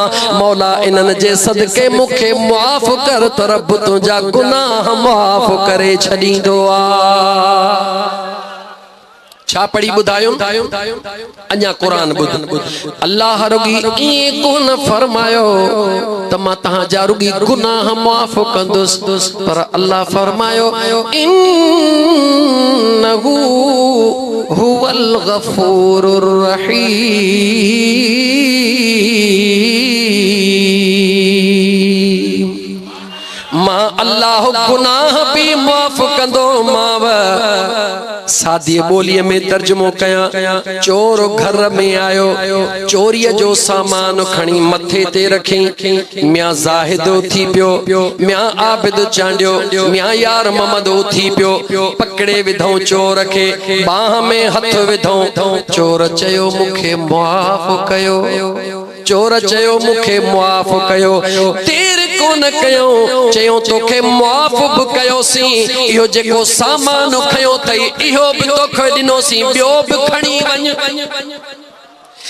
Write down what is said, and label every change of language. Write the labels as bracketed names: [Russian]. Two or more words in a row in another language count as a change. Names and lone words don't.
[Sindhi] मौला इनन जे सदके मुखे मुआफ़ कर त रब तुझा गुनाह मुआफ़ करे छडींदो आ। छा पढ़ी बुधायो अञा कुरान बुध। अल्लाह रुगी ये कोन फरमायो त मां तहां जा रुगी गुनाह माफ़ कंदुस, पर अल्लाह फरमायो [Arabic] إنه هو الغفور الرحيم. [Sindhi] मां अल्लाह गुनाह भी माफ़ कंदो माव। सादी बोलीअ में तर्जुमो कया चोर घर में आयो, चोरीअ जो सामान खणी मथे ते रखी, मियां ज़ाहिद थी पियो, मियां आबिद चांडियो, मियां यार मोहम्मद थी पियो, पकड़े विधऊं चोर खे, बाह में हथ विधऊं, चोर चयो मुखे मुआफ़ कयो, चोर चयो मुखे मुआफ़ कयो, देर कोन कयो, चयो तोखे मुआफ़ भी कयोसी, इहो जेको सामान खयो तई इहो भी तोखे ॾिनोसी, ॿियो भी खणी वञ।